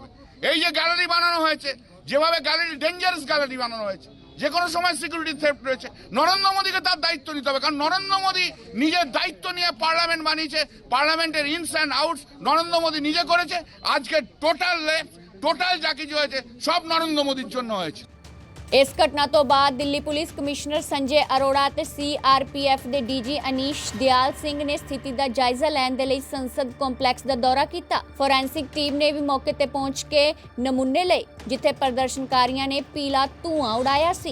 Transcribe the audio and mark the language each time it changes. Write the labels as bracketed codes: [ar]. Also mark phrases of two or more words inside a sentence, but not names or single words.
[bn] এই যে গ্যালারি বানানো হয়েছে, যেভাবে গ্যালারি ডেঞ্জারাস গ্যালারি বানানো হয়েছে, যে কোনো সময় [en] security threat [bn] রয়েছে, নরেন্দ্র মোদীকে তার দায়িত্ব নিতে হবে। কারণ নরেন্দ্র মোদী নিজের দায়িত্ব নিয়ে পার্লামেন্ট বানিয়েছে, পার্লামেন্টের [en] ins and outs [bn] নরেন্দ্র মোদী নিজে করেছে। আজকে টোটাল যা কিছু হয়েছে সব নরেন্দ্র মোদীর জন্য হয়েছে। [pa] ਇਸ ਘਟਨਾ ਤੋਂ ਬਾਅਦ ਦਿੱਲੀ ਪੁਲਿਸ ਕਮਿਸ਼ਨਰ ਸੰਜੇ ਅਰੋੜਾ ਤੇ CRPF ਦੇ DG ਅਨੀਸ਼ ਦਿਆਲ ਸਿੰਘ ਨੇ ਸਥਿਤੀ ਦਾ ਜਾਇਜ਼ਾ ਲੈਣ ਦੇ ਲਈ ਸੰਸਦ ਕੰਪਲੈਕਸ ਦਾ ਦੌਰਾ ਕੀਤਾ। ਫੋਰੈਂਸਿਕ ਟੀਮ ਨੇ ਵੀ ਮੌਕੇ ਤੇ ਪਹੁੰਚ ਕੇ ਨਮੂਨੇ ਲਏ, ਜਿੱਥੇ ਪ੍ਰਦਰਸ਼ਨਕਾਰੀਆਂ ਨੇ ਪੀਲਾ ਧੂਆਂ ਉਡਾਇਆ ਸੀ।